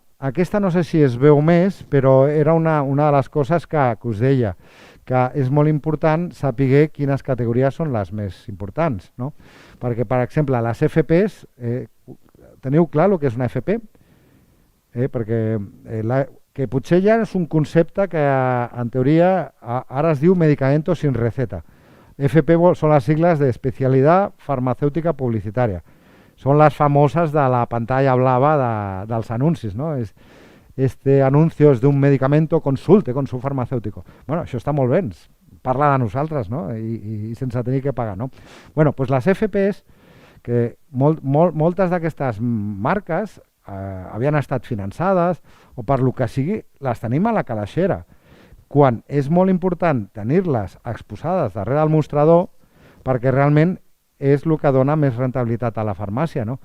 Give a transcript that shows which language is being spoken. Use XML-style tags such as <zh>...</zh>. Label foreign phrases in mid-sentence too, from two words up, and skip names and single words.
<ca>Aquesta no sé si es veu més, però era una de les coses que us deia, que és molt important saber quines categories són les més importants, no? Perquè, per exemple, les FPs, teniu clar el que és una FP? Perquè que potser ja és un concepte que en teoria ara es diu</ca> <es>medicamento sin receta.</es> <ca>FP són les sigles d'especialitat farmacèutica publicitària. Són les famoses de la pantalla blava dels anuncis, no?</ca> <es>Este anuncio es de un medicamento, consulte con su farmacéutico.</es> <ca>Bueno, això està molt bé, parla de nosaltres, no? I sense tenir que pagar, no? Bueno, doncs les FPs, que moltes d'aquestes marques havien estat finançades o per lo que sigui, les tenim a la calaixera. Quan és molt important tenir-les exposades darrere del mostrador perquè realment és el que dona més rentabilitat a la farmàcia, no?</ca>